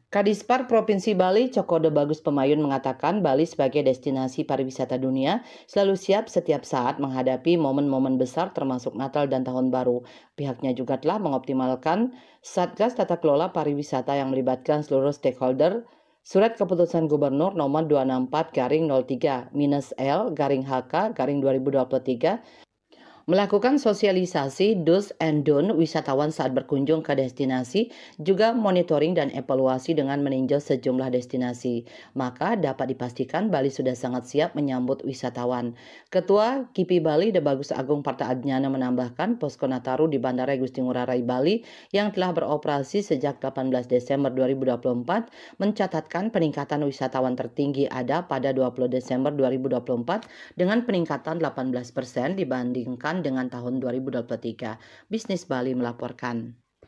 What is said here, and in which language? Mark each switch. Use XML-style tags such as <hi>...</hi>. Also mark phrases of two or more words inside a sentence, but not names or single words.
<id>Kadispar Provinsi Bali, Cokode Bagus Pemayun mengatakan Bali sebagai destinasi pariwisata dunia selalu siap setiap saat menghadapi momen-momen besar termasuk Natal dan Tahun Baru. Pihaknya juga telah mengoptimalkan Satgas Tata Kelola Pariwisata yang melibatkan seluruh stakeholder. Surat Keputusan Gubernur nomor 264-03-L-HK-2023 melakukan sosialisasi</id> <en>do's and don't</en> <id>wisatawan saat berkunjung ke destinasi, juga monitoring dan evaluasi dengan meninjau sejumlah destinasi. Maka dapat dipastikan Bali sudah sangat siap menyambut wisatawan. Ketua KIPI Bali De Bagus Agung Parta Adnyana menambahkan posko Nataru di Bandara Igusti Ngurah Rai Bali yang telah beroperasi sejak 18 Desember 2024 mencatatkan peningkatan wisatawan tertinggi ada pada 20 Desember 2024 dengan peningkatan 18% dibandingkan dengan tahun 2023. Bisnis Bali melaporkan.</id>